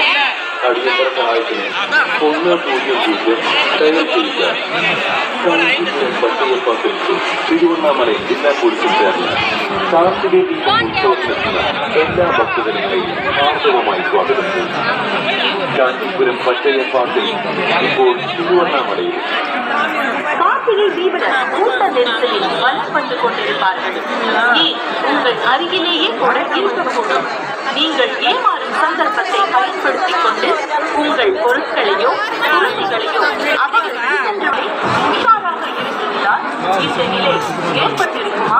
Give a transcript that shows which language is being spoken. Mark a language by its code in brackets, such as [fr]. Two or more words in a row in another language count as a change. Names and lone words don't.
[ml] അടിയന്തര സഹായത്തിന് 100 ഡയൽ ചെയ്യുക. പട്ടയപ്പാക്കലിൽ തിരുവണ്ണാമലൈ ജില്ലാ പോലീസും ചേർന്ന് കാർത്തിക ദീപം ഉത്സവത്തിനെത്തുന്ന എല്ലാ ഭക്തജനങ്ങളെയും ആർദ്രവമായി സ്വാഗതം ചെയ്യുന്നു. കാഞ്ചീപുരം പട്ടയപ്പാക്കൽ ഇപ്പോൾ തിരുവണ്ണാമലയിൽ. [ta] கார்த்திகை தீபனம் கூட்ட நெரிசலில் வலம் வந்து கொண்டிருப்பார்கள். உங்கள் அருகிலேயே கூட இருக்கக்கூடும். நீங்கள் ஏமாறும் சந்தர்ப்பத்தை பயன்படுத்திக் கொண்டு உங்கள் பொருட்களையோ குழந்தைகளையோ அபகரித்து சென்றவை உஷாராக இருந்திருந்தால் இந்த நிலை ஏற்பட்டிருக்குமா?